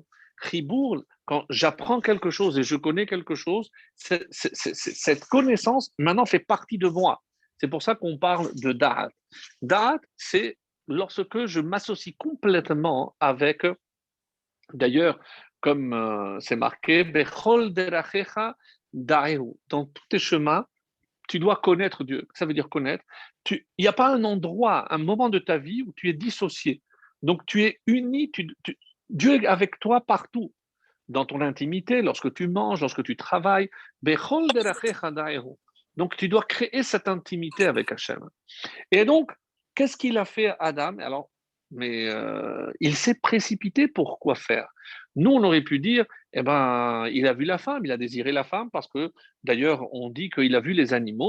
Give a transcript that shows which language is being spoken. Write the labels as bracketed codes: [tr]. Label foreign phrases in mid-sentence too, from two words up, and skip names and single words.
[fr] Chibour, quand j'apprends quelque chose et je connais quelque chose, cette connaissance maintenant fait partie de moi. C'est pour ça qu'on parle de da'at. Da'at, c'est lorsque je m'associe complètement avec, d'ailleurs, comme c'est marqué, [he] בכל דרכיך דעהו. [fr] Dans tous tes chemins, tu dois connaître Dieu. Ça veut dire connaître. Il n'y a pas un endroit, un moment de ta vie où tu es dissocié. Donc tu es uni, Dieu est avec toi partout. Dans ton intimité, lorsque tu manges, lorsque tu travailles. [he] בכל דרכיך דעהו. [fr] Donc tu dois créer cette intimité avec Hachem. Et donc, qu'est-ce qu'il a fait Adam? Alors, mais il s'est précipité pour quoi faire? Nous, on aurait pu dire, eh ben, il a vu la femme, il a désiré la femme, parce que d'ailleurs, on dit qu'il a vu les animaux.